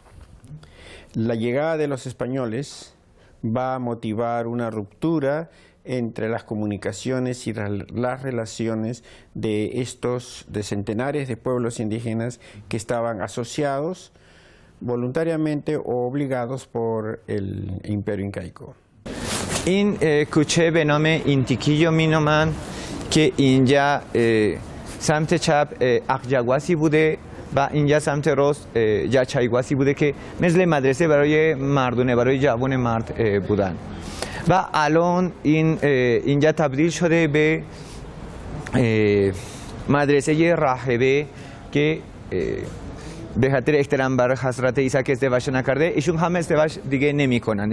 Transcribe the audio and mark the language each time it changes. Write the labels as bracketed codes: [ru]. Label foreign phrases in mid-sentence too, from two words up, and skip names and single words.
[es] La llegada de los españoles va a motivar una ruptura entre las comunicaciones y las relaciones de centenares de pueblos indígenas que estaban asociados voluntariamente o obligados por el Imperio Incaico. [fa] این کوچه به نام اینتیکیو مینامن که اینجا سمت چپ اقجگواسی بوده و اینجا سمت راست جچایگواسی بوده که مثل مدرسه برای مردونه، برای جوان مرد بودن. و الان اینجا تبدیل شده به مدرسه راهبه که به خاطر احترام بر حضرت عیسی که ازدواج نکرده، ایشون هم ازدواج دیگه نمیکنن.